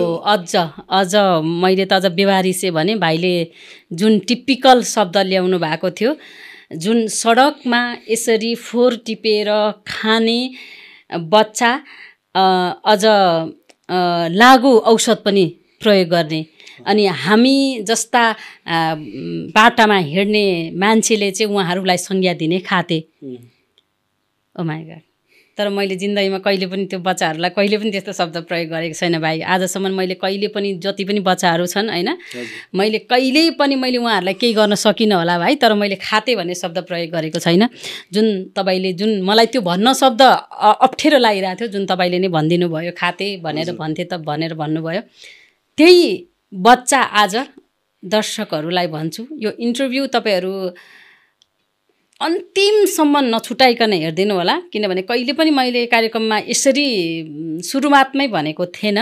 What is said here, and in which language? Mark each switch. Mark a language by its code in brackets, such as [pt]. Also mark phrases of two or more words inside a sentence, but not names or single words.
[ne] अझ मैले त अझ व्यवहारिसे भने भाइले जुन टिपिकल शब्द ल्याउनु भएको थियो, जुन सडकमा यसरी फोहोर टिपेर खाने बच्चा, अझ लागु औषध पनि प्रयोग गर्ने, अनि हामी जस्ता बाटामा हिँड्ने मान्छेले चाहिँ उहाँहरूलाई संज्ञा दिने खाते। [en] Oh my God. [ne] तर मैले जिन्दगीमा कहिले पनि त्यो बच्चाहरूलाई कहिले पनि त्यस्तो शब्द प्रयोग गरेको छैन भाइ। आजसम्म मैले कहिले पनि, जति पनि बच्चाहरू छन् होइन, मैले कहिल्यै पनि मैले उहाँहरूलाई केही गर्न सकिनँ होला भाइ, तर मैले खाते भन्ने शब्द प्रयोग गरेको छैन। जुन तपाईँले, जुन मलाई त्यो भन्न शब्द अप्ठ्यारो लागिरहेको थियो, जुन तपाईँले नै भनिदिनु भयो खाते भनेर भन्थे त भनेर भन्नुभयो, त्यही बच्चा आज दर्शकहरूलाई भन्छु, यो इन्टरभ्यू तपाईँहरू अन्तिमसम्म नछुटाइकन हेरिदिनु होला, किनभने कहिले पनि मैले कार्यक्रममा यसरी सुरुवातमै भनेको थिएन।